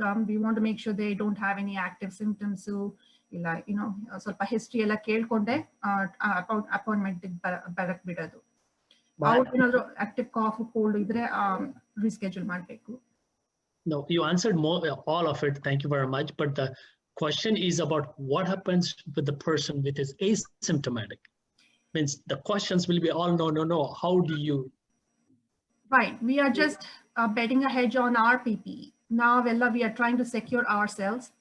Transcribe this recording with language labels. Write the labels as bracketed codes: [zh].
[en] We want to make sure they don't have any active symptoms. [kn] So ಇಲ್ಲ, ಸ್ವಲ್ಪ history ಎಲ್ಲ ಕೇಳ್ಕೊಂಡೆ appointment ಬರಕ್ ಬಿಡೋದು. ಏನಾದ್ರು ಆಕ್ಟಿವ್ ಕಾಫ್ ಕೋಲ್ಡ್ ಇದ್ರೆ ರಿಸ್ಕೆಡ್ಯೂಲ್ ಮಾಡ್ಬೇಕು. [en] No, you answered all of it. Thank you very much. But the question is about what happens with the person with is asymptomatic. Means the questions will be all no. How do you? Right. We are just betting a hedge on our PPE. Now, we are trying to secure ourselves.